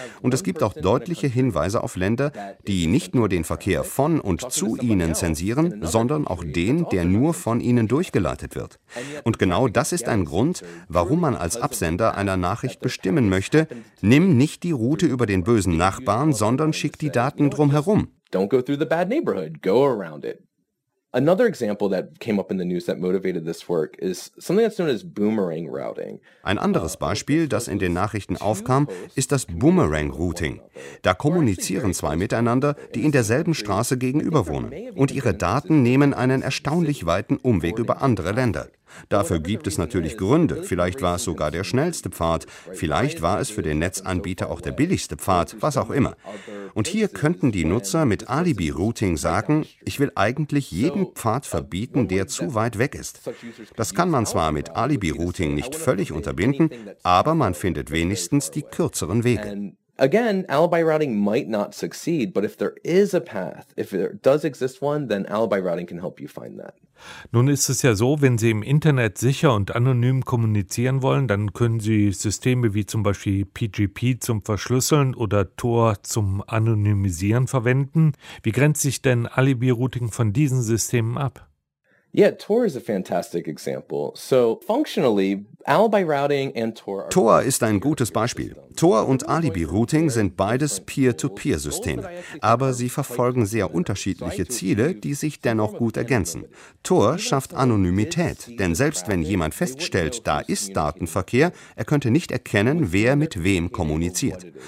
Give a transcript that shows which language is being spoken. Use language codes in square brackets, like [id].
[de] Und es gibt auch deutliche Hinweise auf Länder, die nicht nur den Verkehr von und zu ihnen zensieren, sondern auch den, der nur von ihnen durchgeleitet wird. Und genau das ist ein Grund, warum man als Absender einer Nachricht bestimmen möchte, nimm nicht die Route über den bösen Nachbarn, sondern schickt die Daten drumherum. [en] Don't go through the bad neighborhood, go around it. Another example that came up in the news that motivated this work is something that's known as boomerang routing. [de] Ein anderes Beispiel, das in den Nachrichten aufkam, ist das Boomerang Routing. Da kommunizieren zwei miteinander, die in derselben Straße gegenüber wohnen, und ihre Daten nehmen einen erstaunlich weiten Umweg über andere Länder. Dafür gibt es natürlich Gründe. Vielleicht war es sogar der schnellste Pfad. Vielleicht war es für den Netzanbieter auch der billigste Pfad, was auch immer. Und hier könnten die Nutzer mit Alibi-Routing sagen, ich will eigentlich jeden Pfad verbieten, der zu weit weg ist. Das kann man zwar mit Alibi-Routing nicht völlig unterbinden, aber man findet wenigstens die kürzeren Wege. [en] Again, alibi routing might not succeed, but if there is a path, if there does exist one, then alibi routing can help you find that. [de] Nun ist es ja so, wenn Sie im Internet sicher und anonym kommunizieren wollen, dann können Sie Systeme wie zum Beispiel PGP zum Verschlüsseln oder Tor zum Anonymisieren verwenden. Wie grenzt sich denn Alibi-Routing von diesen Systemen ab? [en] Yeah, Tor is a fantastic example. So functionally, Alibi Routing and Tor. [de] Tor ist ein gutes Beispiel. Tor und Alibi Routing sind beides Peer-to-Peer-Systeme, aber sie verfolgen sehr unterschiedliche Ziele, die sich dennoch gut ergänzen. Tor schafft Anonymität, denn selbst wenn jemand feststellt, da ist Datenverkehr, er könnte nicht erkennen, wer mit wem kommuniziert.